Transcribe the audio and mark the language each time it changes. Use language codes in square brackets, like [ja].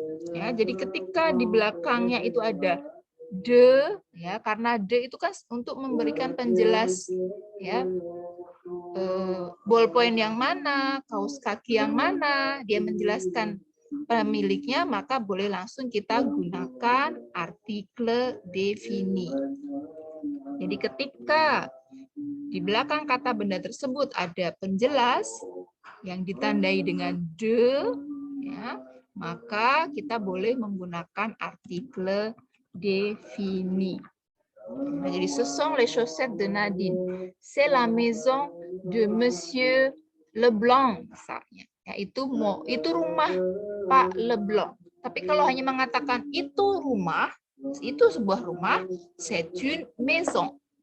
[id] Ya, jadi ketika di belakangnya itu ada de, ya, karena de itu kan untuk memberikan penjelas, ya, ballpoint yang mana, kaos kaki yang mana, dia menjelaskan pemiliknya, maka boleh langsung kita gunakan artikel defini. Jadi ketika di belakang kata benda tersebut ada penjelas yang ditandai dengan de, ya, maka kita boleh menggunakan artikel defini. Nah, jadi [fr] ce sont les chaussettes de Nadine, c'est la maison de Monsieur Leblanc [id] misalnya. Ya, itu rumah Pak Leblanc. Tapi kalau hanya mengatakan itu rumah, itu sebuah rumah, [fr] c'est une maison.